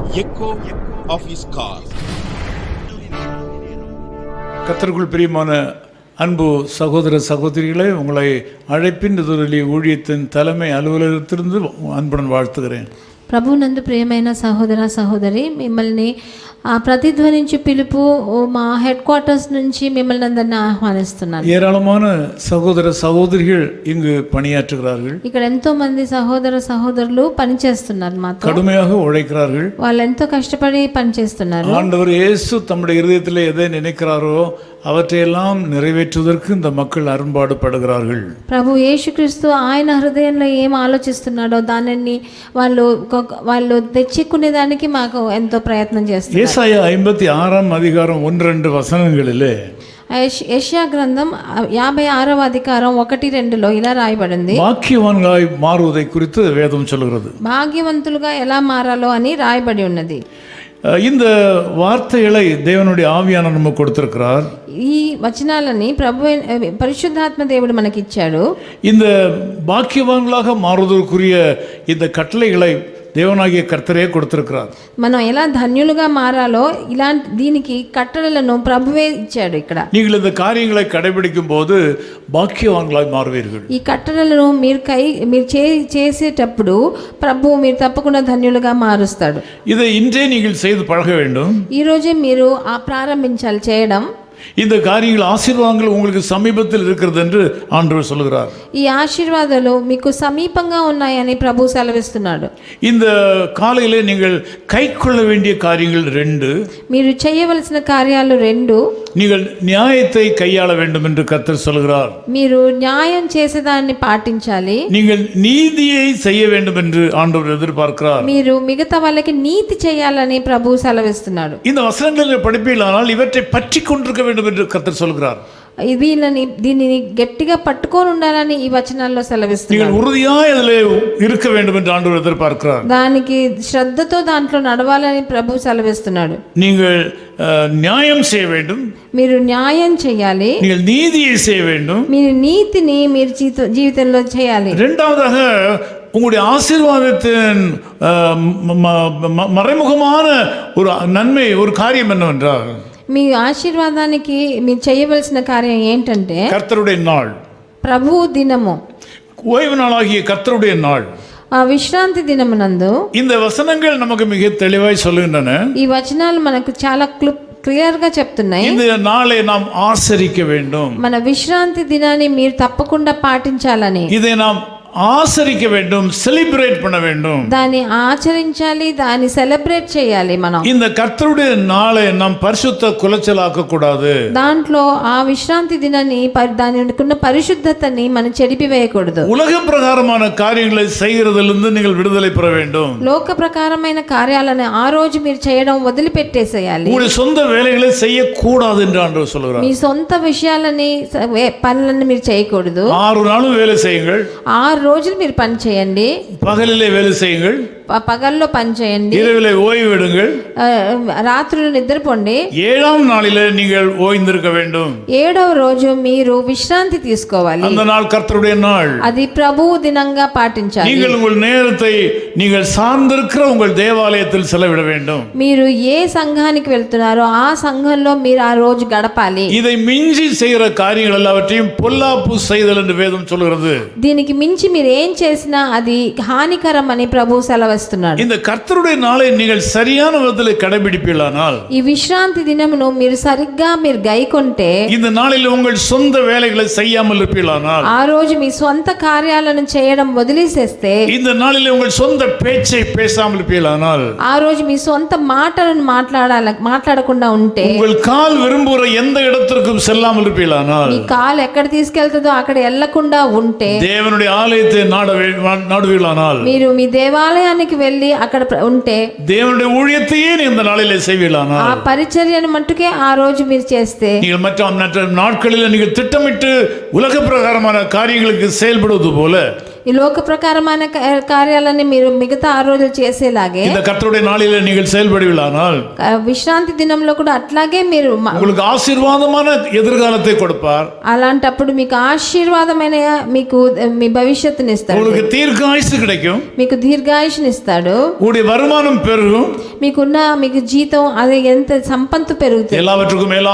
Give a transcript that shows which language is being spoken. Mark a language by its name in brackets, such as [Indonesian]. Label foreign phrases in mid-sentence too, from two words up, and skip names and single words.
[English] echo of his call. [Tamil] கர்த்தருக்குள் பிரியமான அன்பு சகோதர சகோதரிகளே, உங்களை அழைப்பின் ஊழியத்தின் தலைமை அலுவலகத்திலிருந்து அன்புடன் வாழ்த்துகிறேன். [Telugu] ప్రభునందు ప్రియమైన సహోదర సహోదరి, మిమ్మల్ని ప్రతిధ్వనించి పిలుపు మా [English] head quarters [Telugu] నుంచి మిమ్మల్ని అందరినీ ఆహ్వానిస్తున్నాను. [Tamil] ஏராளமான சகோதர சகோதரிகள் இங்கு பணியாற்றுகிறார்கள். [Telugu] ఇక్కడ ఎంతో మంది సహోదర సహోదరులు పనిచేస్తున్నారు, మాతో [Tamil] கடுமையாக உழைக்கிறார்கள். [Telugu] వాళ్ళు ఎంతో కష్టపడి పనిచేస్తున్నారు. [Tamil] ஆண்டவர் இயேசு தம்முடைய இருதயத்தில் எதை நினைக்கிறாரோ அவற்றையெல்லாம் நிறைவேற்றுவதற்கு இந்த மக்கள் அரும்பாடுபடுகிறார்கள். [Telugu] ప్రభు యేసుక్రీస్తు ఆయన హృదయంలో ఏం ఆలోచిస్తున్నాడో దానిని వాళ్ళు తెచ్చుకునేదానికి మాకు ఎంతో ప్రయత్నం చేస్తున్నారు. [Tamil] ஏசாயா 56 அதிகாரம் 1-2 వచనங்களிலே [Telugu] యెషయా గ్రంథం 56వ అధికారం 1-2లో ఇలా రాయబడింది. [Tamil] பாக்கியவான்களாய் மாறுவதை குறித்து வேதம் சொல்கிறது. [Telugu] భాగ్యవంతులుగా ఎలా మారాలో అని రాయబడి ఉన్నది. [Tamil] இந்த வார்த்தைகளை தேவனுடைய ஆவியானவர் நமக்கு கொடுத்திருக்கிறார். [Telugu] ఈ వచనాలని పరిశుద్ధాత్మ దేవుడు మనకి ఇచ్చాడు. [Tamil] இந்த பாக்கியவான்களாக மாறுவதற்குரிய இந்த கட்டளைகளை தேவனாகிய கர்த்தரே கொடுத்திருக்கிறார். [Telugu] మనం ఎలా ధన్యులుగా మారాలో ఇలాంటి దీనికి కట్టడలను ప్రభువే ఇచ్చాడు. ఇక్కడ [Tamil] நீங்கள் இந்த காரியங்களை கடைபிடிக்கும் போது பாக்கியவான்களாய் மாறுவீர்கள். [Telugu] ఈ కట్టడలను మీరు చేసేటప్పుడు ప్రభు మీరు తప్పకుండా ధన్యులుగా మారుస్తాడు. [Tamil] இதை இன்றே நீங்கள் செய்து பழக வேண்டும். [Telugu] ఈ రోజే మీరు ప్రారంభించాలి చేయడం. [Tamil] இந்த காரியங்கள் ஆசீர்வாதங்கள் உங்களுக்கு சமீபத்தில் இருக்கிறது என்று ஆண்டவர் சொல்கிறார். [Telugu] ఈ ఆశీర్వాదాలు మీకు సమీపంగా ఉన్నాయని ప్రభు సెలవిస్తున్నాడు. [Tamil] இந்த காலையிலே நீங்கள் கைக்கொள்ள வேண்டிய காரியங்கள் 2. [Telugu] మీరు చేయవలసిన కార్యాలు 2. [Tamil] நீங்கள் நியாயத்தை கையாள வேண்டும் என்று கர்த்தர் சொல்கிறார். [Telugu] మీరు న్యాయం చేసేదాన్ని పాటించాలి. [Tamil] நீங்கள் நீதியை செய்ய வேண்டும் என்று ஆண்டவர் எதிர்பார்க்கிறார். [Telugu] మీరు మిగతా వాళ్ళకి నీతి చేయాలని ప్రభు సెలవిస్తున్నాడు. [Tamil] இந்த வசனங்களை படிப்பீர்களானால் இவற்றை பற்றி கொண்டிருக்க வேண்டும் என்று கர்த்தர் சொல்கிறார். [Telugu] దీనిని గట్టిగా పట్టుకొని ఉండాలని ఈ వచనాల్లో సెలవిస్తున్నారు. [Tamil] நீங்கள் உறுதியாய் அதிலே இருக்க வேண்டும் என்று ஆண்டவர் எதிர்பார்க்கிறார். [Telugu] దానికి శ్రద్ధతో దాంట్లో నడవాలని ప్రభు సెలవిస్తున్నాడు. [Tamil] நீங்கள் நியாயம் செய்ய வேண்டும். [Telugu] మీరు న్యాయం చేయాలి. [Tamil] நீங்கள் நீதியை செய்ய வேண்டும். [Telugu] మీరు నీతిని మీరు జీవితంలో చేయాలి. [Tamil] இரண்டாவதாக உங்களுடைய ஆசீர்வாதத்தின் மறைமுகமான ஒரு நன்மை, ஒரு காரியம் என்னவென்றால், [Telugu] మీ ఆశీర్వాదానికి మీరు చేయవలసిన కార్యం ఏంటంటే [Tamil] கர்த்தருடைய நாள், [Telugu] ప్రభు దినము, [Tamil] ஓய்வு நாளாகிய கர்த்தருடைய நாள், [Telugu] ఆ విశ్రాంతి దినమునందు. [Tamil] இந்த வசனங்கள் நமக்கு மிக தெளிவாய் சொல்லுகின்றன. [Telugu] ఈ వచనాలు మనకు చాలా క్లియర్ గా చెప్తున్నాయి. [Tamil] இந்த நாளை நாம் ஆசரிக்க வேண்டும். [Telugu] మన విశ్రాంతి దినాన్ని మీరు తప్పకుండా పాటించాలని, [Tamil] இதை நாம் ஆசரிக்க வேண்டும், செலிப்ரேட் பண்ண வேண்டும். [Telugu] దాన్ని ఆచరించాలి, దాన్ని సెలబ్రేట్ చేయాలి. మనం [Tamil] இந்த கர்த்தருடைய நாளை நாம் பரிசுத்த குலைச்சலாக்க கூடாது. [Telugu] దాంట్లో ఆ విశ్రాంతి దినాన్ని దానికున్న పరిశుద్ధతని మనం చెడిపివేయకూడదు. [Tamil] உலக பிரகாரமான காரியங்களை செய்கிறதிலிருந்து நீங்கள் விடுதலை பெற வேண்டும். [Telugu] లోక ప్రకారమైన కార్యాలను ఆ రోజు మీరు చేయడం వదిలిపెట్టేసేయాలి. [Tamil] உங்களுடைய சொந்த வேலைகளை செய்யக்கூடாது என்று ஆண்டவர் சொல்கிறார். [Telugu] మీ సొంత విషయాలని పనులను మీరు చేయకూడదు. [Tamil] 6 நாளும் வேலை செய்யுங்கள். [Telugu] 6 రోజులు మీరు పని చేయండి. [Tamil] பகலிலே வேலை செய்யுங்கள். [Telugu] పగల్లో పని చేయండి. [Tamil] இரவிலே ஓய்வு எடுங்கள். [Telugu] రాత్రులు నిద్రపోండి. [Tamil] 7ஆம் நாளிலே நீங்கள் ஓய்ந்திருக்க வேண்டும். [Telugu] 7వ రోజు మీరు విశ్రాంతి తీసుకోవాలి. [Tamil] அந்த நாள் கர்த்தருடைய நாள். [Telugu] అది ప్రభువు దినంగా పాటించాలి. [Tamil] நீங்கள் உங்கள் நேரத்தை நீங்கள் சார்ந்திருக்கிற உங்கள் தேவாலயத்தில் செலவிட வேண்டும். [Telugu] మీరు ఏ సంఘానికి వెళ్తున్నారో ఆ సంఘంలో మీరు ఆ రోజు గడపాలి. [Tamil] இதை மிஞ்சி செய்கிற காரியங்கள் எல்லாவற்றையும் பொல்லாப்பு செய்தல் என்று வேதம் சொல்கிறது. [Telugu] దీనికి మించి మీరు ఏం చేసినా అది హానికరం అని ప్రభు సెలవిస్తున్నాడు. [Tamil] இந்த கர்த்தருடைய நாளை நீங்கள் சரியான விதத்தில் கடைபிடிப்பீர்களானால், [Telugu] ఈ విశ్రాంతి దినమును మీరు సరిగ్గా మీరు గైకొంటే, [Tamil] இந்த நாளில் உங்கள் சொந்த வேலைகளை செய்யாமல் இருப்பீர்களானால், [Telugu] ఆ రోజు మీ సొంత కార్యాలను చేయడం వదిలేసేస్తే, [Tamil] இந்த நாளில் உங்கள் சொந்த பேச்சை பேசாமல் இருப்பீர்களானால், [Telugu] ఆ రోజు మీ సొంత మాటలను మాట్లాడకుండా ఉంటే, [Tamil] உங்கள் கால் விரும்புகிற எந்த இடத்திற்கும் செல்லாமல் இருப்பீர்களானால், [Telugu] మీ కాలు ఎక్కడ తీసుకెళ్తుందో అక్కడ వెళ్ళకుండా ఉంటే, [Tamil] தேவனுடைய ஆலயத்தை நாடுவீர்களானால், [Telugu] మీరు మీ దేవాలయానికి వెళ్ళి అక్కడ ఉంటే, [Tamil] தேவனுடைய ஊழியத்தையே இந்த நாளிலே செய்வீர்களானால், [Telugu] ఆ పరిచర్యను మట్టుకే ఆ రోజు మీరు చేస్తే, [Tamil] நீங்கள் மற்ற நாட்களில் நீங்கள் திட்டமிட்டு உலக பிரகாரமான காரியங்களுக்கு செயல்படுவது போல, [Telugu] ఈ లోక ప్రకారమైన కార్యాలని మీరు మిగతా 6 రోజులు చేసేలాగే [Tamil] இந்த கர்த்தருடைய நாளிலே நீங்கள் செயல்படுவீர்களானால் [Telugu] విశ్రాంతి దినంలో కూడా అట్లాగే మీరు [Tamil] உங்களுக்கு ஆசீர்வாதமான எதிர்காலத்தை கொடுப்பார். [Telugu] అలాంటప్పుడు మీకు ఆశీర్వాదమైన మీకు మీ భవిష్యత్తుని ఇస్తాడు. [Tamil] உங்களுக்கு தீர்க்காயுசு கிடைக்கும். [Telugu] మీకు దీర్ఘాయుష్ని ఇస్తాడు. [Tamil] உங்களுடைய வருமானம் பெருகும். [Telugu] మీకు జీతం అది ఎంత సంపత్తు పెరుగుతుంది. [Tamil] எல்லாவற்றுக்கும் மேலாக